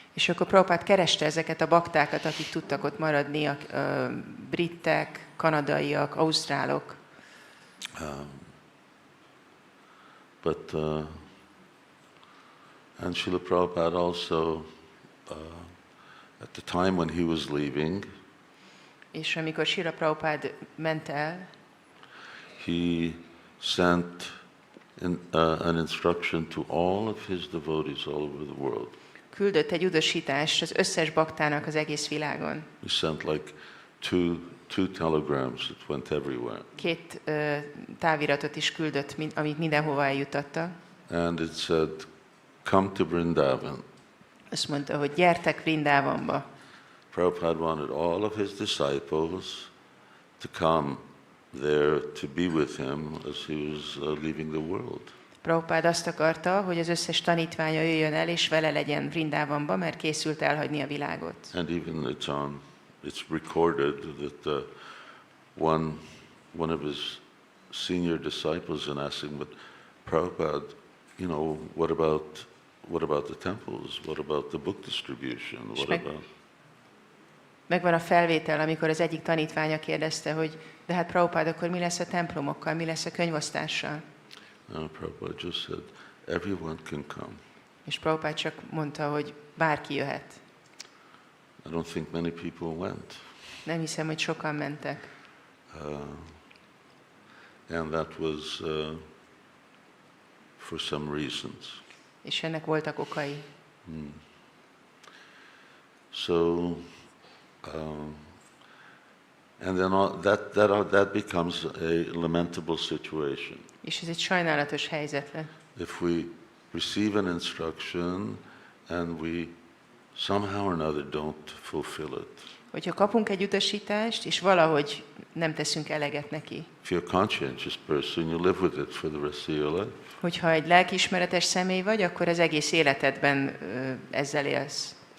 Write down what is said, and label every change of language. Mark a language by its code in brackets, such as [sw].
[hu] És akkor Prabhupád kereste ezeket a baktákat, akik tudtak ott maradni, a britek, kanadaiak, ausztrálok. [en] But and Srila Prabhupada also, at the time when he was leaving, [hu] És amikor Srila Prabhupád ment el, [en] he sent an instruction to all of his devotees all over the world. [hu] küldött egy utasítást az összes baktának az egész világon. [en] He sent like two telegrams that went everywhere. [hu] 2 táviratot is küldött, amit mindenhova eljutatta. [en] And it said, come to Vrindavan. [hu] Azt mondta, hogy gyertek Vrindavanba. [en] Prabhupada wanted all of his disciples to come there to be with him as he was leaving the world. [hu] Prabhupád azt akarta, hogy az összes tanítványa jöjjön el, és vele legyen Vrindavanba, mert készült elhagyni a világot. [en] And even it's recorded that one of his senior disciples in asking, but Prabhupada, what about the temples? What about the book distribution? What about? [hu] Megvan a felvétel, amikor az egyik tanítványa kérdezte, hogy de hát Prabhupád, akkor mi lesz a templomokkal, mi lesz a könyvosztással? [en] No, Prabhupada just said, everyone can come. [hu] És Prabhupád csak mondta, hogy bárki jöhet. [en] I don't think many people went. [hu] Nem hiszem, hogy sokan mentek. [en] And that was for some reasons. [hu] És ennek voltak okai. [en] So, and then that becomes a lamentable situation. [hu] És ez egy sajnálatos helyzet lett. [en] If we receive an instruction and we somehow or another don't fulfill it. [hu] Hogyha kapunk egy utasítást, és valahogy nem teszünk eleget neki. [en] If you're a conscientious person, you live with it for the rest of your life. [hu] Hogyha egy lelkiismeretes személy vagy, akkor az egész életedben ezzel élsz.